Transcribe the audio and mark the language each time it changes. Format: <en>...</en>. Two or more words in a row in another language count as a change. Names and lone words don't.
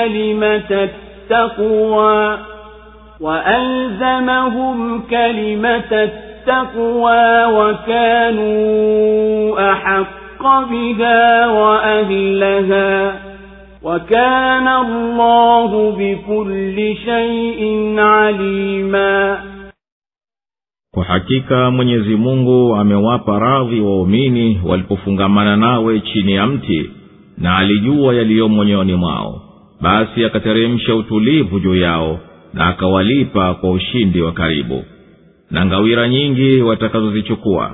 <ar>كلمة التقوى وكانوا أحق بها وأهلها وكان الله بكل شيء عليما</ar> <sw>kwa hakika Mwenyezi Mungu amewapa radhi waumini walipofungamana nawe chini ya mti, na alijua yaliyomo moyoni mwao, basi akateremsha utulivu juu yao na akawalipa kwa ushindi wa karibu na ngawira nyingi watakazozichukua.</sw>